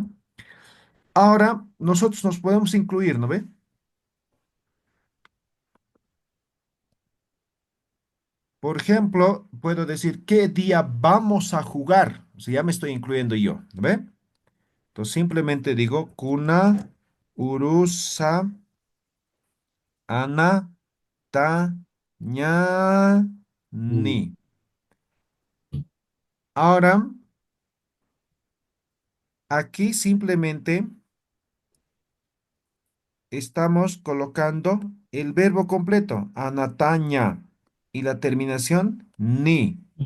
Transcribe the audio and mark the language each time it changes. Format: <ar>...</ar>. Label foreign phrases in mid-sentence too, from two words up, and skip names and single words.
<es>Ahora nosotros nos podemos incluir, ¿no ve? Por ejemplo, puedo decir qué día vamos a jugar. O sea, ya me estoy incluyendo yo, ¿no ve? Entonces simplemente digo</es> <ay>kuna, urusa, ana, ta, ña, ni. Mm.</ay> <es>Ahora, aquí simplemente estamos colocando el verbo completo, anataña, y la terminación ni.</es>